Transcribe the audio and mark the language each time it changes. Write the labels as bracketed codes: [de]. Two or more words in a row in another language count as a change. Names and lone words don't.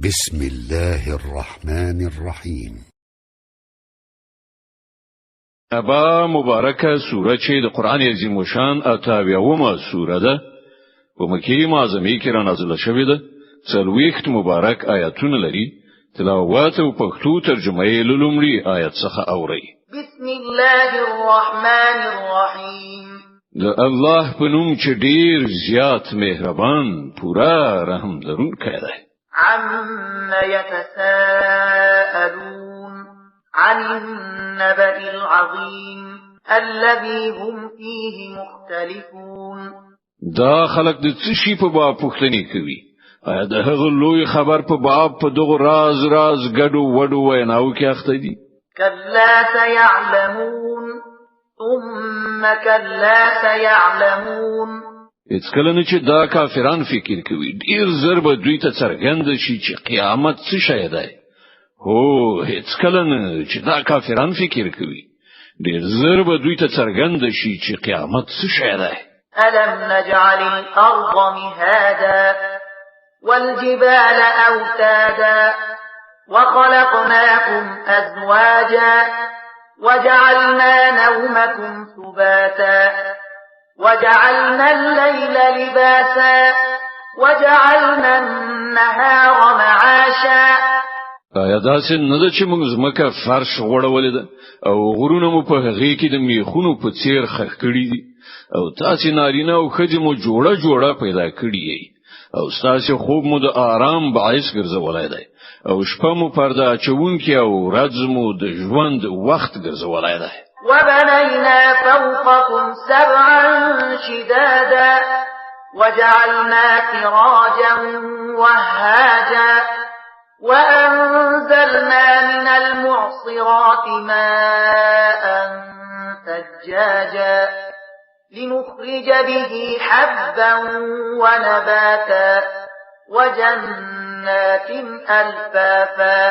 [ar] بسم الله الرحمن الرحيم. [ps] ابا مبارکه سوره چې د قران عظیم شان اتاویومه سوره ده په مکه معظمه کې را نازله شوې ده. څلوېښت مبارک آیاتونه لري. تلاوت او پښتو ترجمه یې لومړی آیت څخه اوري. [ar] بسم الله الرحمن الرحیم. [ps] د الله په نوم چې ډیر زیات مهربان پورا رحم لرونکی دی. [ar] عم يتساءلون عن النبأ العظيم الذي هم فيه مختلفون. [ps] دا خلق د څه شي په باب پوښتنه کوي؟ آیا د هغه لوی خبر په باب په دغه راز ګډو وډو ویناو کې اخته دي؟ [ar] كلا سيعلمون ثم كلا سيعلمون. [ps] هیڅ کله نه چې دا کافران فکر کوي ډیر زر به دوی ته څرګند شي چې قیامت څه شی دی. هو هیڅ کله نه چې دا کافران فکر کوي ډیر زر به دوی ته څرګند شي چې قیامت څه شی دی. [ar] ألم نجعل الأرض مهادا والجبال أوتادا وخلقناكم أزواجا وجعلنا نومكم سباتا وجعلنا الليل لباسا وجعلنا النهار معاشا. [ps] آیا داسې نه ده چې موږ زمکه فرش غوړولې ده او غرونه مو په هغې کې د میخونو په څیر خښ کړي دي او تاسې نارینه او ښځې مو جوړه پیدا کړي یې او ستاسې خوب مو د آرام باعث ګرځولای دی او شپه مو پرده اچونکي او ورځ مو د ژوند وخت ګرځولای دی. [ar] وبنينا فوقكم سبعا شدادا وجعلنا سراجا وهاجا وأنزلنا من المعصرات ماء ثجاجا لنخرج به حبا ونباتا وجنات ألفافا.